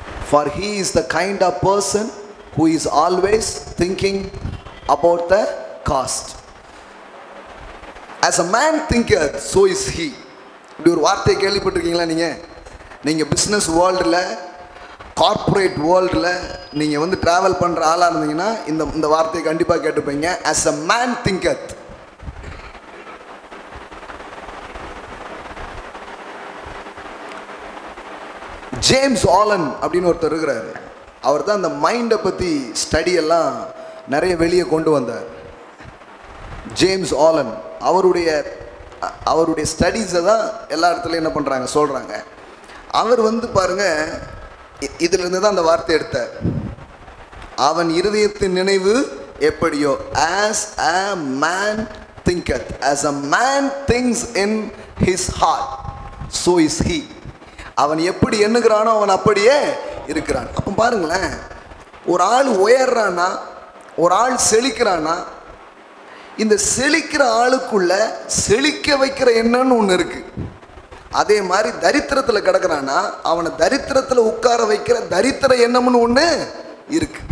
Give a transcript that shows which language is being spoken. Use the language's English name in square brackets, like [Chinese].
[English] For he is the kind of person who is always thinking about the cost. As a man thinketh, so is he. [Tamil] இப்படி ஒரு வார்த்தையை கேள்விப்பட்டிருக்கீங்களா? நீங்கள் business வேர்ல்டில், corporate வேர்ல்டில் நீங்கள் வந்து ட்ராவல் பண்ணுற ஆளாக இருந்தீங்கன்னா இந்த வார்த்தையை கண்டிப்பாக கேட்டுப்பீங்க. [English] As a man thinketh. [Tamil] James Alan அப்படின்னு ஒருத்தர் இருக்கிறாரு. அவர் தான் அந்த மைண்டை பற்றி ஸ்டடியெல்லாம் நிறைய வெளியே கொண்டு வந்தார். ஜேம்ஸ் ஆலன் அவருடைய அவருடைய ஸ்டடீஸை தான் எல்லா இடத்துலையும் என்ன பண்ணுறாங்க சொல்கிறாங்க. அவர் வந்து பாருங்கள், இதிலிருந்து தான் அந்த வார்த்தை எடுத்தார். அவன் இருதயத்தின் நினைவு எப்படியோ, [English] as a man thinketh, as a man thinks in his heart, so is he. [Tamil] அவன் எப்படி எண்ணுகிறானோ அவன் அப்படியே இருக்கிறான். அப்போ பாருங்களேன், ஒரு ஆள் உயர்றானா, ஒரு ஆள் செழிக்கிறானா, இந்த செழிக்கிற ஆளுக்குள்ள செழிக்க வைக்கிற எண்ணம்னு ஒன்று இருக்கு. அதே மாதிரி தரித்திரத்தில் கிடக்கிறானா அவனை தரித்திரத்தில் உட்கார வைக்கிற தரித்திர எண்ணம்னு ஒன்று இருக்கு.